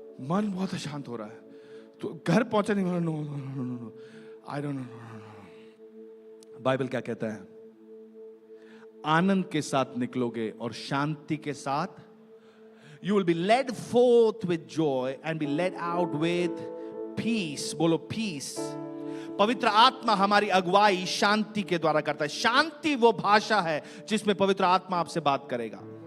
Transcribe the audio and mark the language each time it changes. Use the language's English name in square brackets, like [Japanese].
[Hindi] मन बहुत अशांत हो रहा है, तो घर पहुंचा नहीं, [English] No I don't know. [Hindi] Bible क्या कहता है? आनंद के साथ निकलोगे और शांति के साथ, [English] you will be led forth with joy and be led out with peace. [Hindi] बोलो peace. पवित्र आत्मा हमारी अगुवाई शांति के द्वारा करता है। शांति वो भाषा है जिसमें पवित्र आत्मा आपसे बात करेगा।